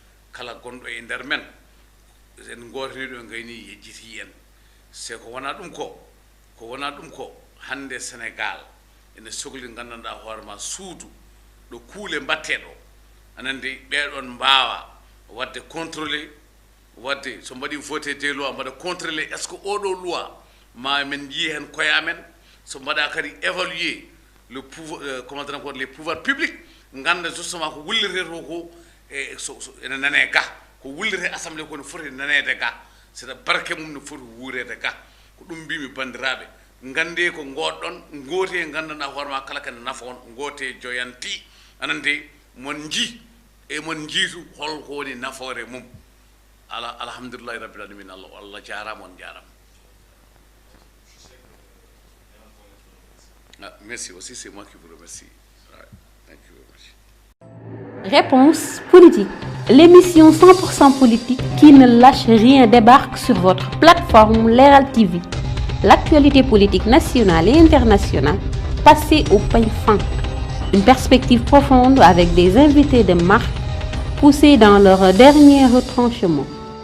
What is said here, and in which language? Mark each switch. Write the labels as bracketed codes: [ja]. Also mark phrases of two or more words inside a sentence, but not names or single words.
[ff] kala gonɗo e nder men en gotiriɗo gayni yejjiti en c'est ko wona ɗum ko hande Sénégal ene sohli gandanɗa hoorema suudu ɗo kuule mbatteɗo anandi ɓeɗon mbawa wadde contrôler wadde so mbaɗi [fr] voté des lois [ff] mbaɗa contrôler [fr] est ce que [ff] oɗo loi ma men yi hen koyamen so mbaɗa kadi [fr] évaluer le pouvoir comment dire encore les pouvoirs publics [ff] ganda justement ko wullirete ko e ene nane ga ko wullirete assemblée ko no foti nanede ga c'est barke mum no foti wuurede ga ko ɗum mbimi bandiraɓe gande ko goɗɗon gote gandanɗa hoorema kala kene nafa on gote joyanti anande mon ji e mon jiitu holko woni nafoore mum [ar] الحمد لله رب العالمين [ff] Allah jarama on jarama. [fr] Merci aussi, c'est moi qui vous remercie. [en] Right. Thank you very much. [fr] Réponse politique. L'émission 100% politique qui ne lâche rien débarque sur votre plateforme Leral TV. L'actualité politique nationale et internationale passée au peigne fin. Une perspective profonde avec des invités de marque poussés dans leur dernier retranchement.